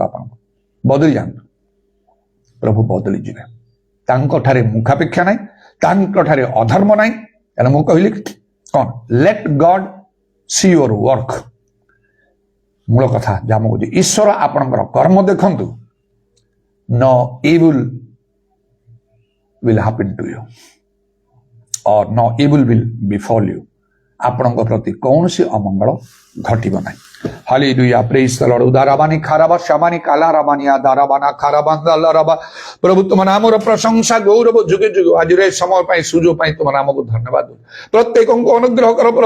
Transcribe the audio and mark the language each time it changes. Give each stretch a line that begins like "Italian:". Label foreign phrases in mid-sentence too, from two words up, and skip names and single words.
Odia: ଆପଣଙ୍କୁ ବଦଳି ଯାଆନ୍ତୁ, ପ୍ରଭୁ ବଦଳି ଯିବେ। ତାଙ୍କଠାରେ ମୁଖାପେକ୍ଷା ନାହିଁ, ତାଙ୍କଠାରେ ଅଧର୍ମ ନାହିଁ। କାରଣ ମୁଁ କହିଲି କଣ,
English: let God see your work.
Odia: ମୂଳ କଥା ଯାହା ମୁଁ କହୁଛି, ଈଶ୍ୱର ଆପଣଙ୍କର କର୍ମ ଦେଖନ୍ତୁ।
English: नो evil will happen to you or no evil will befall you.
Odia: ଆପଣଙ୍କ ପ୍ରତି କୌଣସି ଅମଙ୍ଗଳ ଘଟିବ ନାହିଁ।
English: Hallelujah, praise the Lord. ଉଦାରାବାନି ଖାରାବା ଶ୍ୟାମାନି କାଲାରାବାନିଆ ଦାରାବାନା ଖାରାବାନ୍ଦାଲରାବା।
Odia: ପ୍ରଭୁ ତୁମ ନାମର ପ୍ରଶଂସା ଗୌରବ ଯୁଗେ ଯୁଗ। ଆଜିର ଏ ସମୟ ପାଇଁ, ସୁଯୋଗ ପାଇଁ ତୁମ ନାମକୁ ଧନ୍ୟବାଦ। ପ୍ରତ୍ୟେକଙ୍କୁ ଅନୁଗ୍ରହ କର ପ୍ରଭୁ।